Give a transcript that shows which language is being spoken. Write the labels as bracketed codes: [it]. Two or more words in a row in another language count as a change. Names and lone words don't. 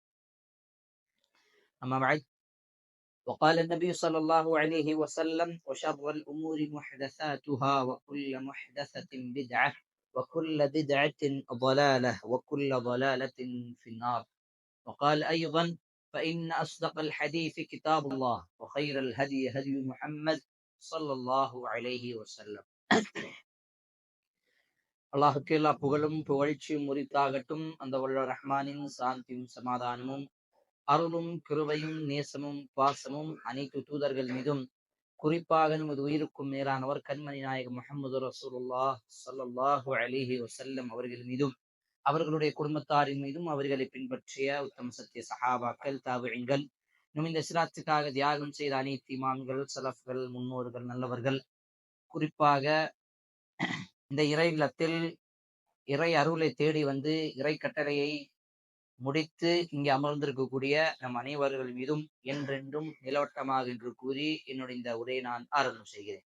[ar] أما بعد، وقال النبي صلى الله عليه وسلم: وشر الأمور محدثاتها وكل محدثة بدعة وكل بدعة ضلالة وكل ضلالة في النار. وقال أيضا: فإن أصدق الحديث كتاب الله وخير الهدي هدي محمد صلى الله عليه وسلم. [ta] அல்லாஹுக்கு எல்லா புகழும் புகழ்ச்சியும் உரித்தாகட்டும். அந்த வல்ல ரஹ்மானின் சாந்தியும் சமாதானமும் அருளும் கிருபையும் நேசமும் பாசமும் அனைத்து தூதர்கள் மீதும், குறிப்பாக நமது உயிருக்கும் மேலானவர் கண்மணி நாயகம் முஹம்மது ரசூலுல்லாஹ் [ar] صلى الله عليه وسلم [ta] அவர்கள் மீதும், அவர்களுடைய குடும்பத்தாரின் மீதும், அவர்களை பின்பற்றிய உத்தம சத்திய சஹாபாக்கள், தாபிஈன்கள், இன்னும் இந்த இஸ்லாத்துக்காக தியாகம் செய்த அனைத்து இமாம்கள், சலஃப்கள், முன்னோர்கள், நல்லவர்கள், குறிப்பாக இந்த இறை இல்லத்தில் இறை அருளை தேடி வந்து இறை கட்டளையை முடித்து இங்கே அமர்ந்திருக்கக்கூடிய நம் அனைவர்கள் மீதும் என்றென்றும் நிலவட்டமாக என்று கூறி என்னுடைய இந்த உரையை நான் ஆரம்பம் செய்கிறேன்.